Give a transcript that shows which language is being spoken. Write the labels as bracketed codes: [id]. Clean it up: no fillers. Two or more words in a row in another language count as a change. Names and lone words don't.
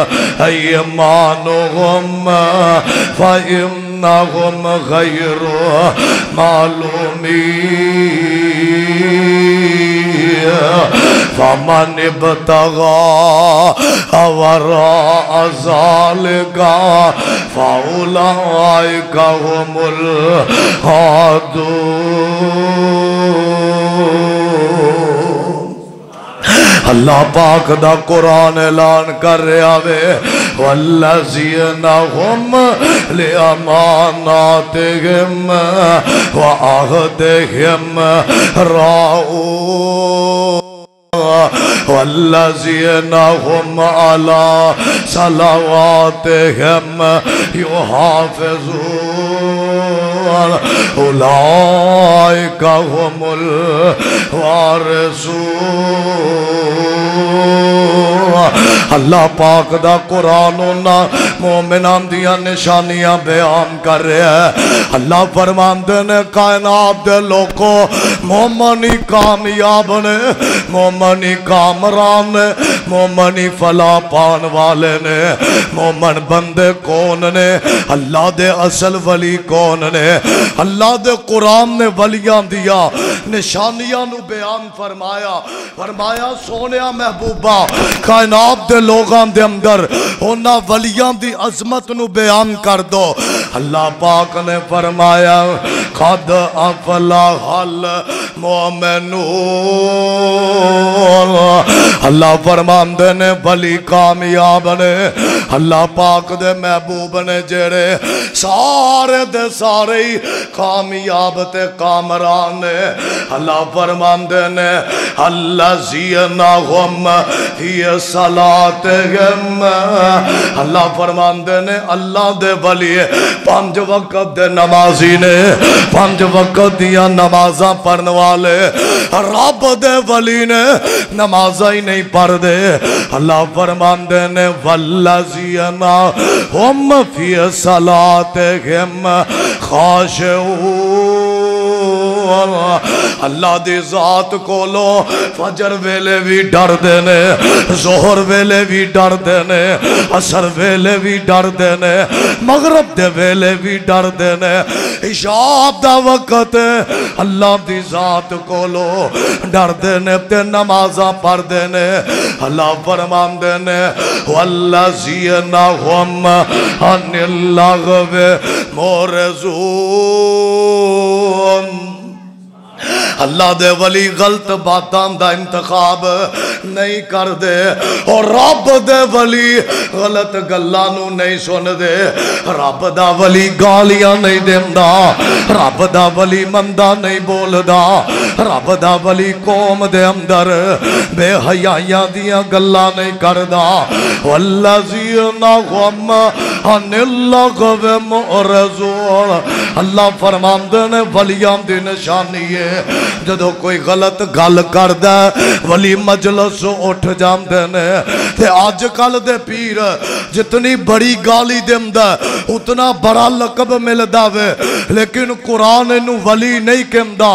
[ar] أيمانهم فإنهم غير معلومين فمن ابتغى وراء ذلك فأولئك هم العادون۔ [pa] اللہ پاک دا قرآن اعلان کر رہا وے، [ar] والذین هم لأماناتهم وعہدهم راعون والذین هم علی صلواتهم یحافظون اولئک هم الوارثون۔ [pa] اللہ پاک دا قرآن انہاں مومنان دیا نشانیاں بیان کر رہے ہیں۔ اللہ فرماندے نے کائنات دے لوگوں مومنی کامیاب نے، مومنی کامران نے، مومنی فلاح پان والے نے۔ مومن بندے کون نے؟ اللہ دے اصل ولی کون نے؟ اللہ دے قرآن نے ولیاں دیا نشانیاں نو بیان فرمایا، فرمایا سونیا محبوبہ کائنات دے لوگاں دے اندر ہونا ولیاں دی عظمت نو بیان کر دو۔ اللہ پاک نے فرمایا [ar] قد افلح المؤمنون۔ [pa] اللہ فرماندے نے ولی کامیاب نے، اللہ پاک دے محبوب نے جڑے سارے دے سارے کامیاب تے کامران نے۔ اللہ فرماندے نے [ar] الذین هم فی صلاتہم، [pa] اللہ فرماندے نے اللہ دے ولی 5 وقت دے نمازی نے، 5 وقت دیا نمازاں پڑھن والے رب دے ولی نے نمازاں ہی نہیں پڑھ دے۔ اللہ فرماندے نے [ar] والذین هم فی صلاتہم خاشعون، [pa] اللہ دی ذات کولو فجر ویلے بھی ڈر دینے، ظہر ویلے بھی ڈر دینے، عصر ویلے بھی ڈر دینے، مغرب دے ویلے بھی ڈر دینے، عشاء دا وقت اللہ دی ذات کولو ڈر دینے تے نمازاں پڑھ دینے۔ اللہ فرمان دینے [ar] والذین هم عن اللغو معرضون، [pa] اللہ دے ولی غلط باتاں دا انتخاب نہیں کر دے، اور رب دے ولی غلط گلانو نہیں سن دے۔ رب دا ولی گالیاں نہیں دیندہ، رب دا ولی مندہ نہیں بولدا، رب دا ولی قوم دے اندر بے حیائیاں دیاں گلاں نہیں کردا۔ [ar] والذین هم عن اللغو معرضون، [pa] اللہ فرماندے نے ولیاں دی نشانی ہے جدو کوئی غلط گل کردہ ولی مجلس اٹھ جاندے نے۔ تے آج کل دے پیر جتنی بڑی گالی دیندہ اتنا بڑا لقب ملدا وے، لیکن قرآن انہوں ولی نہیں کہندہ۔